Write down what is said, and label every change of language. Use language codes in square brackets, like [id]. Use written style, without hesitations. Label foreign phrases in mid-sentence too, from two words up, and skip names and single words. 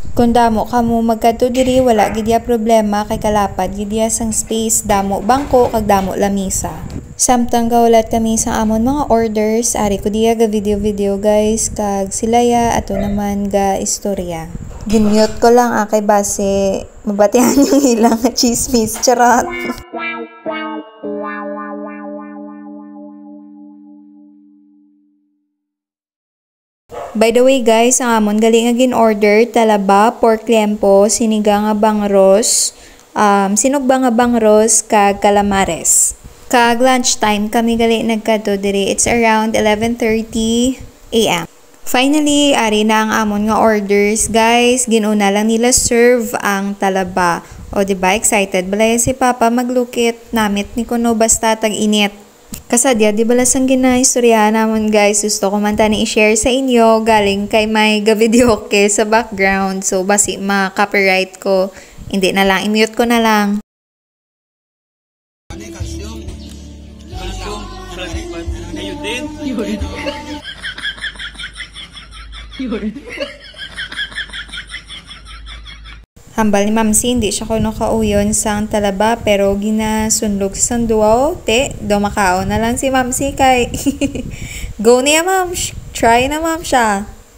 [hil] Kung damo kamo magkadto diri wala gidya problema kay kalapad gidya sang space, damo bangko kag damo lamisa. Samtang gaulat kami sa amon mga orders, ari ko diya ga video guys kag silaya ato naman ga istorya. Ginmute ko lang kay base mabatihan [tl] yung ilang chismis [hil] charot. [en] By the way guys, [hil] ang amon gali nga gin-order talaba, pork liempo, sinigang nga bangros, sinugba nga bangros kag calamares. Kag lunchtime kami gali nagkadto diri. [en] It's around 11:30 AM. Finally, [hil] ari na ang amon nga orders guys. Ginuna lang nila serve ang talaba. [tl] O diba [hil] excited balay si Papa maglukit namit ni kuno basta tag-init. Kasadya, di balas ang ginaistorya naman guys, gusto ko man tani i-share sa inyo, galing kay may ga-video ke sa background, so basi ma-copyright ko, [tl] hindi na lang, [hil] i-mute ko na lang. [tl] Ano yung calcium? Calcium? Ayun din. [hil] Hambal ni Mamsi, hindi siya kuno kauyon sang talaba pero ginasunlog sa sanduaw. Te, dumakao na lang si Mamsi kay go niya ma'am, try na ma'am siya.